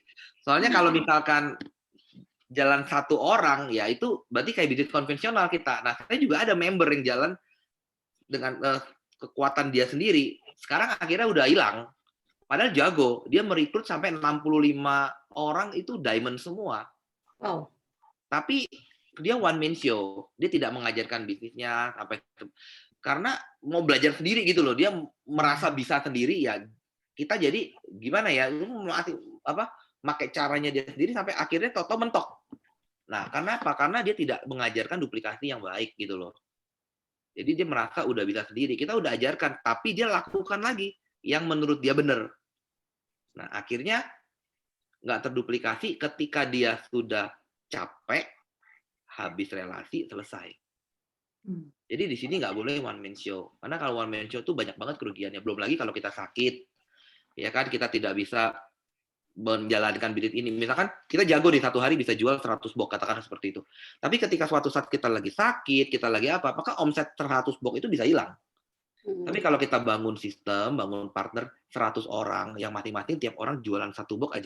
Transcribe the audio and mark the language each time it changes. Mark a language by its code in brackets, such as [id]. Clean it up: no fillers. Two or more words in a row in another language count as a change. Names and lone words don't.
[id] Soalnya kalau misalkan jalan satu orang, ya itu berarti kayak bisnis konvensional kita. Nah, saya juga ada member yang jalan dengan kekuatan dia sendiri. Sekarang akhirnya udah hilang. Padahal jago. Dia merekrut sampai 65 orang itu diamond semua. Wow. Tapi dia [en] one man show. [id] Dia tidak mengajarkan bisnisnya sampai karena mau belajar sendiri gitu loh. Dia merasa bisa sendiri ya. Kita jadi gimana ya? Pakai caranya dia sendiri sampai akhirnya toto mentok. Nah, karena apa? Karena dia tidak mengajarkan duplikasi yang baik gitu loh. Jadi dia merasa udah bisa sendiri. Kita udah ajarkan, tapi dia lakukan lagi yang menurut dia benar. Nah, akhirnya nggak terduplikasi ketika dia sudah capek, habis relasi, selesai. Jadi di sini nggak boleh [en] one man show. [id] Karena kalau [en] one man show [id] tuh banyak banget kerugiannya. Belum lagi kalau kita sakit, ya kan kita tidak bisa menjalankan bisnis ini. Misalkan kita jago di satu hari bisa jual 100 box, katakan seperti itu. Tapi ketika suatu saat kita lagi sakit, kita lagi apa, maka omset 100 box itu bisa hilang. Tapi kalau kita bangun sistem, bangun partner 100 orang, yang masing-masing tiap orang jualan 1 box aja.